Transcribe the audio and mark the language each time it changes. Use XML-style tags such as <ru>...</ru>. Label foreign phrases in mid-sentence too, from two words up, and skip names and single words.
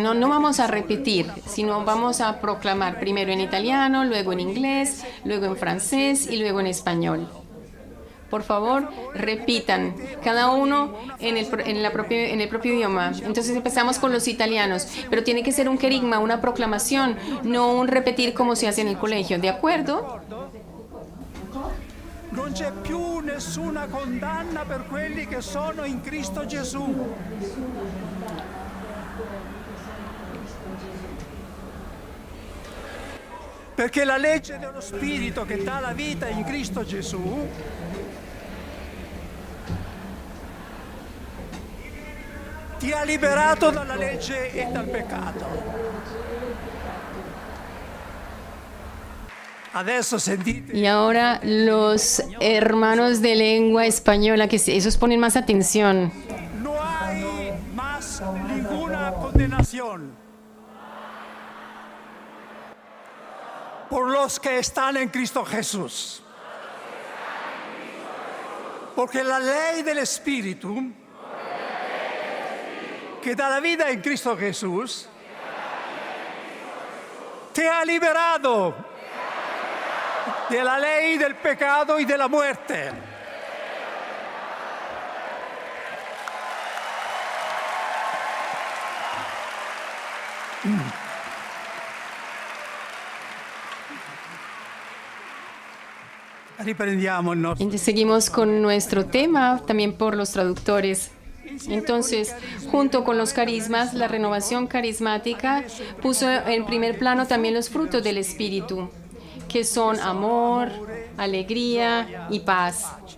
<es>No vamos a repetir, sino vamos a proclamar primero en italiano, luego en inglés, luego en francés y luego en español. Por favor, repitan, cada uno en el propio idioma. Entonces empezamos con los italianos, pero tiene que ser un querigma, una proclamación, no un repetir como se hace en el colegio. ¿De acuerdo?</es> <it>Non c'è più nessuna condanna per quelli che sono in Cristo Gesù. Perché la legge dello Spirito che dà la vita in Cristo Gesù ti ha liberato dalla legge e dal peccato.</it> <es>Y ahora los hermanos de lengua española, que esos ponen más atención. No hay más ninguna condenación por los que están en Cristo Jesús. Porque la ley del Espíritu que da la vida en Cristo Jesús te ha liberado de la ley del pecado y de la muerte.</es> <it>Riprendiamo il nostro.</it> <es>Seguimos con nuestro tema, también por los traductores. Entonces, junto con los carismas, la renovación carismática puso en primer plano también los frutos del Espíritu, que son amor, alegría y paz.</es>